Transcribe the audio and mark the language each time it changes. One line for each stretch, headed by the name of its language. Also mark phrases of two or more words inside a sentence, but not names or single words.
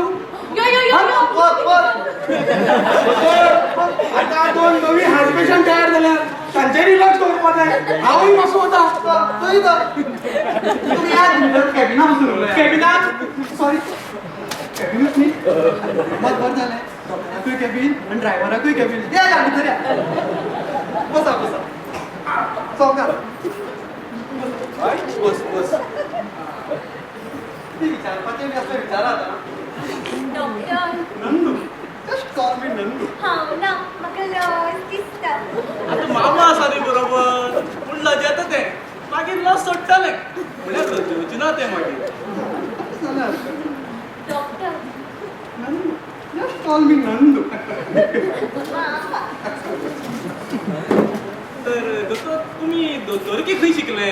Konkani: यो आता 2 नवी हार्ट पेशंट तयार जाल्यार तांचे रिलॅक्स दवरपा जाय हांवूय मातसो वता तुम्ही आज कॅबिना बसून कॅबिनात सॉरी कॅबिनच न्ही बरं झालें डॉक्टराकूय कॅबिन आणि ड्रायव्हराकूय कॅबिन या भितर या बसा चौकार बस ती विचारपाचें बी असं विचारा आता डॉक्टर नंदू
English: just call me
Konkani: नंदू हांव ना म्हाका लज दिसता. आता मामा आसा न्ही बरोबर पूण लजेता ते मागीर लज सोडटाले म्हळ्यार लजेवची ना ते मागीर. डॉक्टर नंदू
English: just call me
Konkani: नंदू तर दोतोर तुमी दोतोरकी खंय शिकले?